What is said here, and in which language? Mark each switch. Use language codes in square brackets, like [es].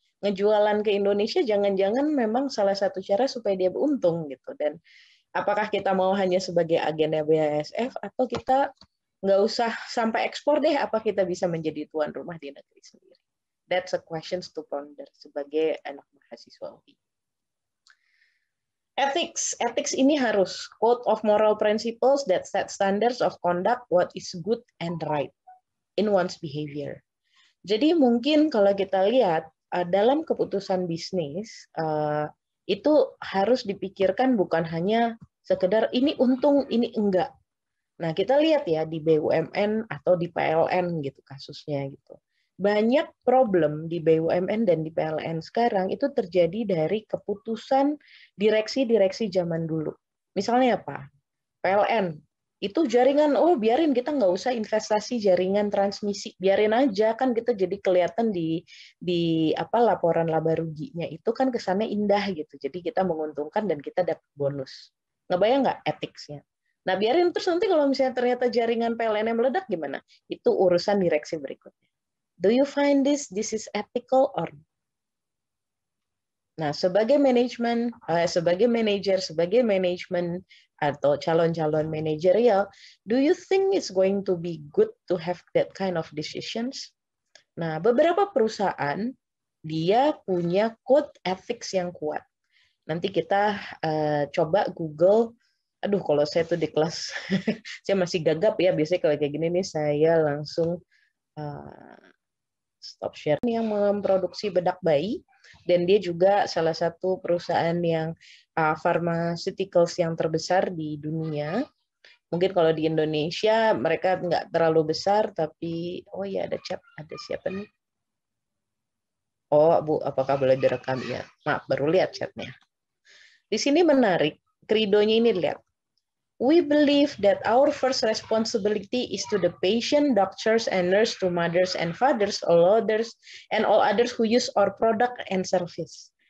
[id] Ngejualan ke Indonesia jangan-jangan memang salah satu cara supaya dia beruntung gitu. Dan apakah kita mau hanya sebagai agennya BASF atau kita nggak usah sampai ekspor deh, apa kita bisa menjadi tuan rumah di negeri sendiri? [en] That's a question to ponder [id] sebagai anak mahasiswa [en] UI. Ethics [id] ini harus [en] code of moral principles that set standards of conduct what is good and right in one's behavior. [id] Jadi mungkin kalau kita lihat dalam keputusan bisnis itu harus dipikirkan bukan hanya sekedar ini untung ini enggak. Nah kita lihat ya di BUMN atau di PLN gitu kasusnya gitu. Banyak problem di BUMN dan di PLN sekarang itu terjadi dari keputusan direksi-direksi zaman dulu. Misalnya apa? PLN, itu jaringan, oh biarin kita nggak usah investasi jaringan transmisi, biarin aja kan kita jadi kelihatan di apa laporan laba ruginya itu kan kesannya indah gitu. Jadi kita menguntungkan dan kita dapat bonus. Ngebayang nggak etiknya? Nah biarin terus nanti kalau misalnya ternyata jaringan PLN meledak gimana? Itu urusan direksi berikutnya. [en] Do you find this is ethical or? [id] Nah, sebagai manajemen, sebagai manajer, sebagai manajemen atau calon-calon manajerial, [en] do you think it's going to be good to have that kind of decisions? [id] Nah, beberapa perusahaan dia punya code ethics yang kuat. Nanti kita coba Google. Aduh, kalau saya tuh di kelas, saya masih gagap ya. Biasanya kalau kayak gini nih, saya langsung stop share yang memproduksi bedak bayi dan dia juga salah satu perusahaan yang pharmaceuticals yang terbesar di dunia. Mungkin kalau di Indonesia mereka nggak terlalu besar tapi oh ya ada chat, ada siapa nih? Oh Bu, apakah boleh direkam ya? Maaf baru lihat chatnya. Di sini menarik, kredonya ini lihat. [en] We believe that our first responsibility is to the patient, doctors, and nurse, to mothers and fathers, all others, and all others who use our product and service.